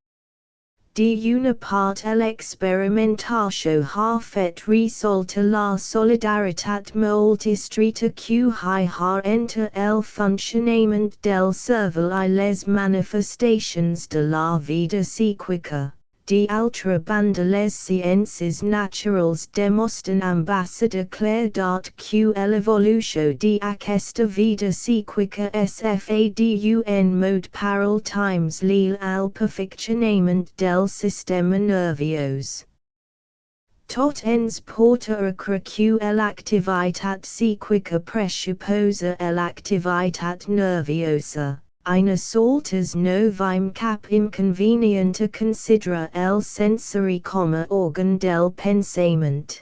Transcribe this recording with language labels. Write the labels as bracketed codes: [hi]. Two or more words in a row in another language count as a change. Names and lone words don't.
[ca] D'una part l'experimentació ha fet ressaltar la solidaritat molt estreta que hi ha entre el funcionament del cervell I les manifestacions de la vida psíquica. D'altra banda les ciències naturals demostren amb base de claredat que l'evolució d'aquesta vida psíquica és d'un mode parallel times l'il al perfeccionament del sistema nerviós. Tot ens porta a creure que l'activitat psíquica pressuposa l'activitat nerviosa. Nosaltres no veiem cap inconvenient a considerar el sensori com a òrgan del pensament.